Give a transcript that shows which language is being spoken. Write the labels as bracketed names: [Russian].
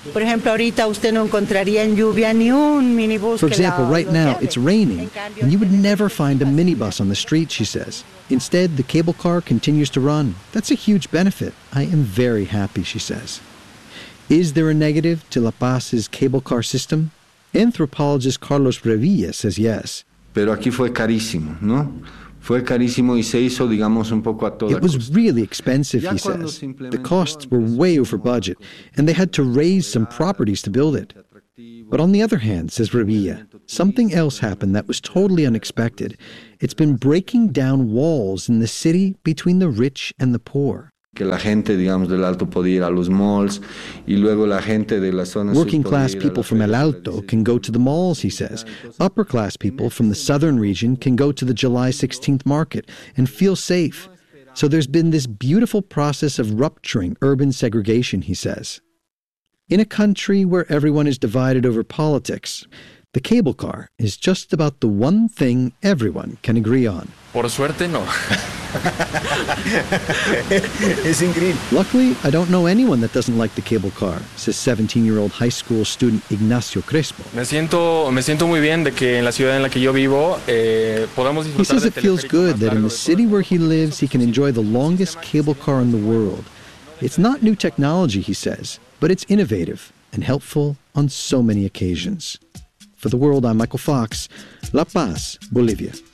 [English] For example, right now it's raining, and you would never find a minibus on the street, she says. Instead, the cable car continues to run. That's a huge benefit. I am very happy, she says. Is there a negative to La Paz's cable car system? Anthropologist Carlos Revilla says yes. [Spanish] Pero aquí fue carísimo, ¿no? Fue carísimo y se hizo, digamos, un poco a toda It was costa. [English] Really expensive, he says. The costs were way over budget, and they had to raise some properties to build it. But on the other hand, says Revilla, something else happened that was totally unexpected. It's been breaking down walls in the city between the rich and the poor. [Spanish] Que la gente, digamos, del alto podía ir a los malls, y luego la gente de la zona... [English] Working-class people from El Alto can go to the malls, he says. Upper-class people from the southern region can go to the July 16th market and feel safe. So there's been this beautiful process of rupturing urban segregation, he says. In a country where everyone is divided over politics, the cable car is just about the one thing everyone can agree on. [Spanish] Por suerte, no. Es increíble. [English] Luckily, I don't know anyone that doesn't like the cable car, says 17-year-old high school student Ignacio Crespo. [Spanish] Me siento muy bien de que en la ciudad en la que yo vivo podamos disfrutar. [English] He says it feels good that in the city where he lives, he can enjoy the longest cable car in the world. It's not new technology, he says, but it's innovative and helpful on so many occasions. For The World, I'm Michael Fox, La Paz, Bolivia.